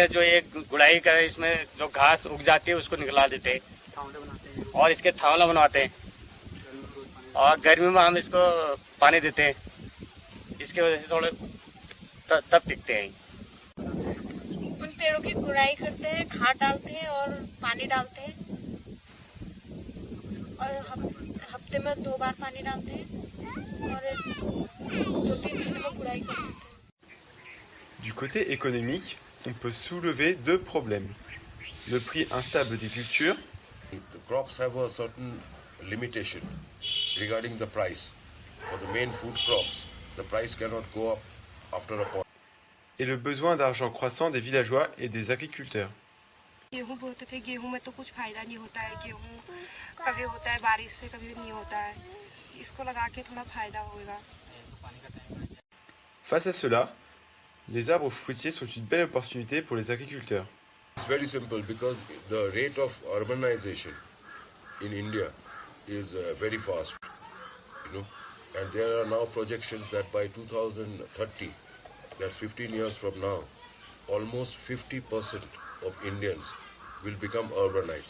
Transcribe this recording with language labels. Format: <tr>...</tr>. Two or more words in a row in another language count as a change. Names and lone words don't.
<hi>जो एक गुड़ाई कर इसमें जो घास उग जाती है उसको निकला देते हैं और इसके थावला बनवाते हैं, और गर्मी में हम इसको पानी देते हैं, इसकी वजह से थोड़े तब टिकते हैं। उन पेड़ों की गुड़ाई करते हैं, खाद डालते हैं और पानी डालते हैं, और हफ्ते में 2 बार पानी डालते हैं और 2-3 महीने में गुड़ाई कर देते हैं।</hi> <fr>Du côté économique, on peut soulever 2 problèmes. Le prix instable des cultures.</fr> <en>The crops have a certain limitation regarding the price. For the main food crops, the price cannot go up after a point.</en> <fr>Et le besoin d'argent croissant des villageois et des agriculteurs.</fr> <hi>गेहूं बोते थे, गेहूं में तो कुछ फायदा नहीं होता है, गेहूं कभी होता है बारिश से, कभी नहीं होता है, इसको लगा के थोड़ा फायदा होगा।</hi> <fr>Face à cela, les arbres fruitiers sont une belle opportunité pour les agriculteurs.</fr> <en>It's very simple because the rate of urbanization in India is very fast, and there are now projections that by 2030, that's 15 years from now, almost 50% of Indians will become urbanized.</en>